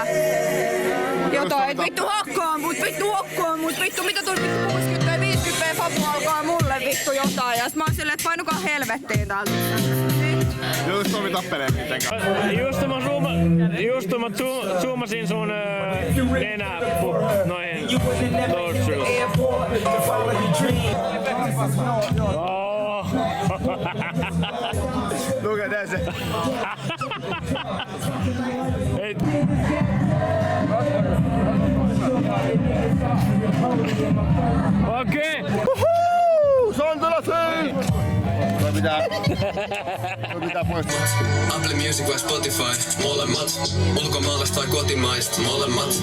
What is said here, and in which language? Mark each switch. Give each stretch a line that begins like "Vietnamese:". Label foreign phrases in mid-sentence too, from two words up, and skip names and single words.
Finnish: Jotain, että vittu hakkaa mut, vittu mitä tuli vittu 60 ja 50 Fabu alkaa mulle vittu jotain. Ja sit mä oon silleen, että painukaa helvettiin täältä. Jos Tomi tappelee mitenkään. Just mä zoomasin sun nenä noihin nostrils.
English: Look at that.
Finnish: Okei. Se on tulossa! Pitää poistua. Apple Music vai Spotify, molemmat. Ulkomaalaiset vai kotimaiset, molemmat.